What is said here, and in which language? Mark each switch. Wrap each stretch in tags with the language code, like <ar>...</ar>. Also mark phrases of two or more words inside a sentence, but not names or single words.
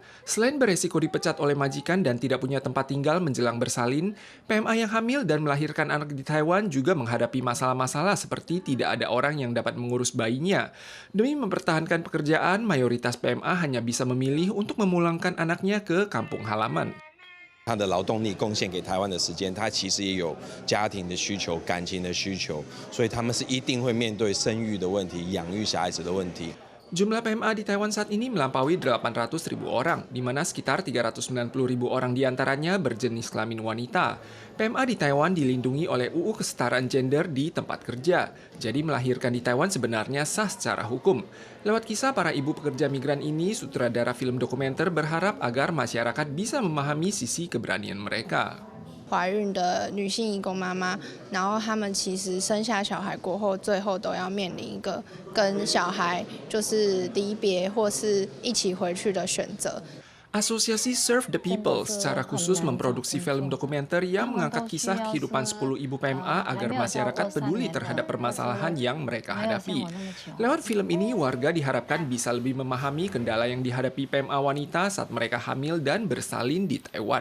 <id>Selain beresiko dipecat oleh majikan dan tidak punya tempat tinggal menjelang bersalin, PMA yang hamil dan melahirkan anak di Taiwan juga menghadapi masalah-masalah seperti tidak ada orang yang dapat mengurus bayinya. Demi mempertahankan pekerjaan, mayoritas PMA hanya bisa memilih untuk memulangkan anaknya ke kampung halaman.</id> <zh>他的劳动力贡献给台湾的时间，他其实也有家庭的需求、感情的需求，所以他们是一定会面对生育的问题、养育小孩子的问题。</zh> <id>Jumlah PMA di Taiwan saat ini melampaui 800.000 orang, di mana sekitar 390.000 orang diantaranya berjenis kelamin wanita. PMA di Taiwan dilindungi oleh UU Kesetaraan Gender di tempat kerja, jadi melahirkan di Taiwan sebenarnya sah secara hukum. Lewat kisah para ibu pekerja migran ini, sutradara film dokumenter berharap agar masyarakat bisa memahami sisi keberanian mereka.</id> <zh>怀孕的女性移工妈妈，然后她们其实生下小孩过后，最后都要面临一个跟小孩就是离别或是一起回去的选择。</zh> <id>Asosiasi Serve the People secara khusus memproduksi film dokumenter yang mengangkat kisah kehidupan 10 ibu PMA agar masyarakat peduli terhadap permasalahan yang mereka hadapi. Lewat film ini, warga diharapkan bisa lebih memahami kendala yang dihadapi PMA wanita saat mereka hamil dan bersalin di Taiwan.</id>